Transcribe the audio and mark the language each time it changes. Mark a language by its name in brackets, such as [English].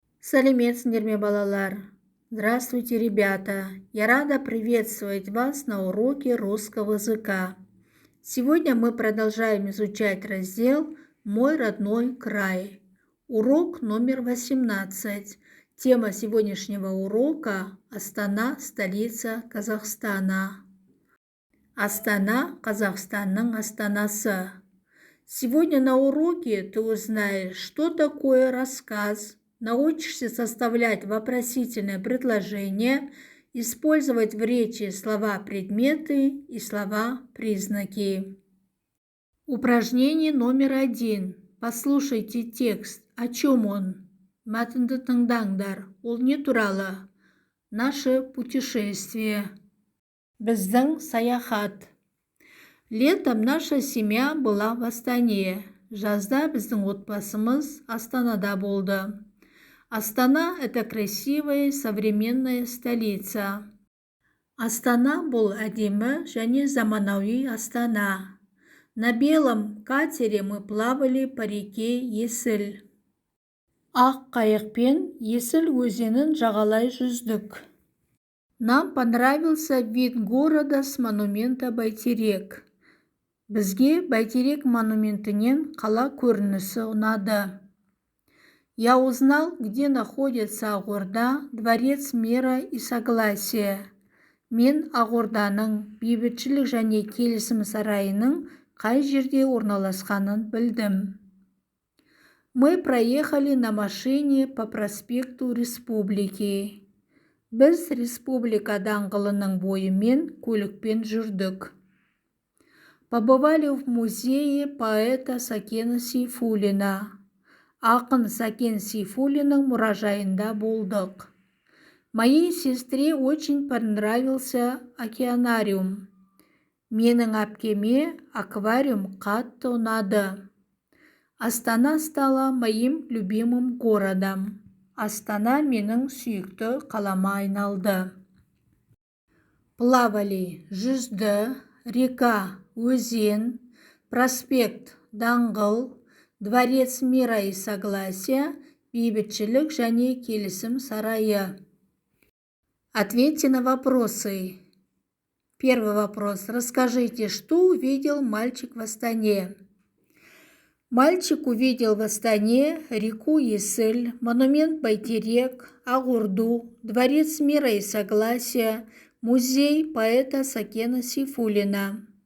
[Kazakh] Сәлеметсіңдер ме, балалар? [Russian] Здравствуйте, ребята! Я рада приветствовать вас на уроке русского языка. Сегодня мы продолжаем изучать раздел «Мой родной край». Урок номер 18. Тема сегодняшнего урока – Астана, столица Казахстана. [Kazakh] Астана – Казахстанның астанасы. [Russian] Сегодня на уроке ты узнаешь, что такое рассказ, научишься составлять вопросительное предложение, использовать в речи слова-предметы и слова-признаки. Упражнение номер 1. Послушайте текст. О чем он? [Kazakh] Мәтінді тыңдаңдар. Ол не туралы? [Russian] Наше путешествие. [Kazakh] Біздің саяхат. [Russian] Летом наша семья была в Астане. [Kazakh] Жазда біздің отбасымыз Астанада болды. [Russian] Астана – это красивая современная столица. [Kazakh] Астана бұл әдемі және заманауи Астана. [Russian] На белом катере мы плавали по реке Есіл. [Kazakh] Ақ қайықпен Есіл өзенін жағалай жүздік. [Russian] Нам понравился вид города с монумента Байтерек. [Kazakh] Бізге Байтерек монументінен қала көрінісі ұнады. [Russian] Я узнал, где находится Ағорда, дворец мира и согласия. [Kazakh] Мен Ағорданың бейбітшілік және келісім сарайының қай жерде орналасқанын білдім. [Russian] Мы проехали на машине по проспекту Республики. [Kazakh] Біз Республика даңғылының бойымен көлікпен жүрдік. [Russian] Побывали в музее поэта Сәкен Сейфуллина. [Kazakh] Ақын Сәкен Сейфуллинның мұражайында болдық. [Russian] Моей сестре очень понравился океанариум. [Kazakh] Менің әпкеме аквариум қатты ұнады. [Russian] Астана стала моим любимым городом. [Kazakh] Астана менің сүйікті қалама айналды. [Russian] Плавали, жүзді, река, өзен, проспект, даңғыл, дворец мира и согласия, [Kazakh] бейбітшілік және келісім сарайы. [Russian] Ответьте на вопросы. Первый вопрос. Расскажите, что увидел мальчик в Астане? Мальчик увидел в Астане реку Есіл, монумент Байтерек, Ағорду, дворец мира и согласия, музей поэта Сәкена Сейфуллина.